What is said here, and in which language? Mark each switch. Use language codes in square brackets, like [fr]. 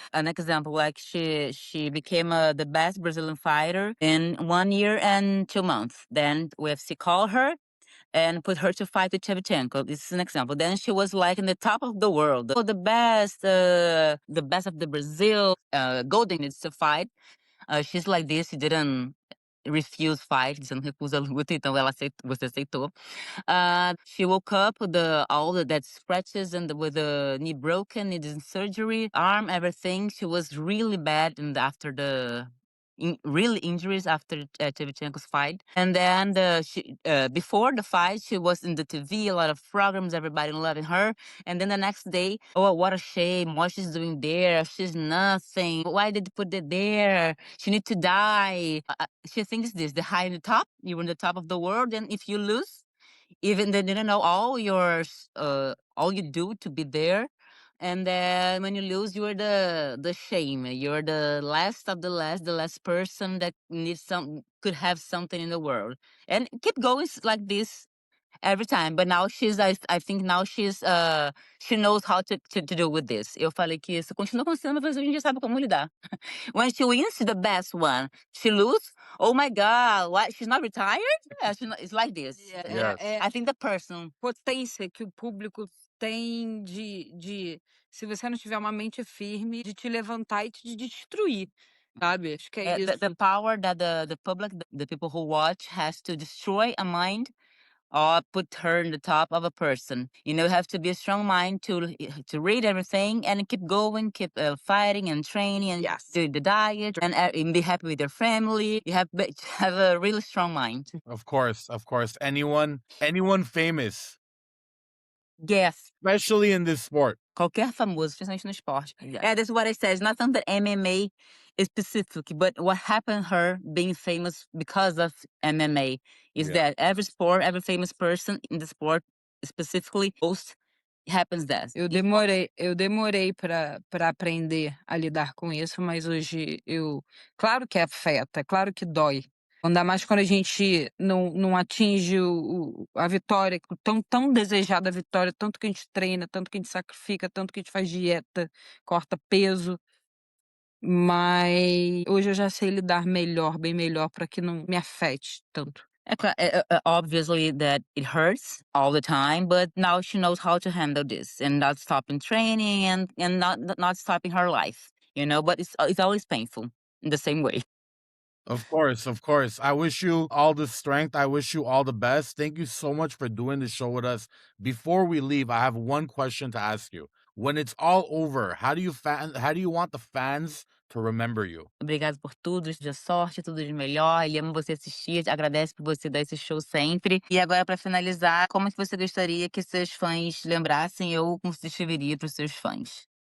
[en] An example, like she became the best Brazilian fighter in 1 year and 2 months. Then UFC called her and put her to fight with Shevchenko. This is an example. Then she was like in the top of the world, the best of the Brazil, golden is to fight. She's like this. She didn't refuse fight, [pt] você não recusa a luta, então você aceitou. [en] She woke up with all the dead scratches and with the knee broken, needed surgery, arm, everything. She was really bad, and after really injuries after Shevchenko's fight. And then before the fight, she was in the TV, a lot of programs, everybody loving her. And then the next day, oh, what a shame. What she's doing there? She's nothing. Why did they put it there? She need to die. She thinks this, the high in the top, you're in the top of the world. And if you lose, even they didn't know all you do to be there. And then when you lose, you're the shame. You're the last of the last person that could have something in the world. And keep going like this. every time. But now I think now she knows how to deal with this. [pt] Eu falei que isso continua acontecendo, mas a gente já sabe como lidar. [en] When she wins, she's the best one. She lose, oh my God, what? She's not retired? Yeah, it's like this. Yes. I think the person. [pt] Potência que o público tem se você não tiver uma mente firme, de te levantar e te destruir, sabe? Acho que é isso. [en] The power that the public, the people who watch, has to destroy a mind or put her in the top of a person. You have to be a strong mind to read everything and keep going, keep fighting and training and Yes. do the diet and be happy with your family. You have to have a really strong mind. Of course. Anyone famous, Yes. especially in this sport. [pt] Qualquer famoso, principalmente no esporte. [en] Yeah, that's what I said. It's not something that MMA is specific, but what happened her being famous because of MMA is Yeah. that every sport, every famous person in the sport specifically, most happens that. [pt] Eu demorei para aprender a lidar com isso, mas hoje claro que afeta, claro que dói. Ainda mais quando a gente não atinge a vitória, tão desejada vitória, tanto que a gente treina, tanto que a gente sacrifica, tanto que a gente faz dieta, corta peso. Mas hoje eu já sei lidar melhor, bem melhor, para que não me afete tanto. [en] Obviously that it hurts all the time, but now she knows how to handle this and not stopping training and not stopping her life, but it's always painful in the same way. Of course. I wish you all the strength. I wish you all the best. Thank you so much for doing the show with us. Before we leave, I have one question to ask you. When it's all over, how do you want the fans to remember you? [pt] Obrigado por tudo, de sorte, tudo de melhor. Ele ama você assistir, agradece por você dar esse show sempre. E agora, para finalizar, como é que você gostaria que seus fãs lembrassem ou como você escreveria para os seus fãs?